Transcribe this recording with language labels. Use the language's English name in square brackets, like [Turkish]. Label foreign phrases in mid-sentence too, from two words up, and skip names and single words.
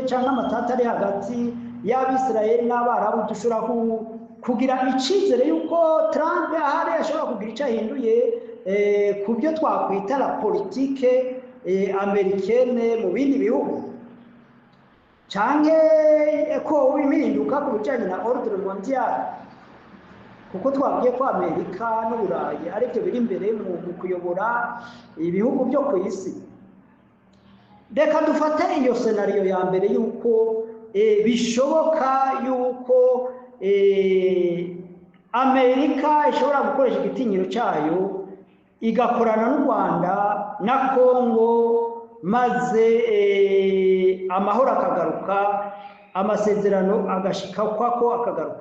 [Kinyarwanda] cyangwa amatata ari hagati y'Abisirayeli n'Abarabu, dushobora kugira icizere yuko Trump ahari ashobora kugira icyo ahinduye ku byo twakwita [French] la politique americaine [Kinyarwanda] mu bindi bihugu, canke ko ibihinduka ku bijanye na [French] ordre mondial, [Kinyarwanda] kuko twabwiye ko Amerika n'Uburayi aribyo biri imbere mu kuyobora ibihugu byo ku isi. Reka dufate iyo scenario ya mbere yuko bishoboka yuko Amerika ishobora gukoresha igitinyiro cyayo igakorana n'u Rwanda na Kongo, maze amahoro akagaruka, amasezerano agashika kwako akagaruka.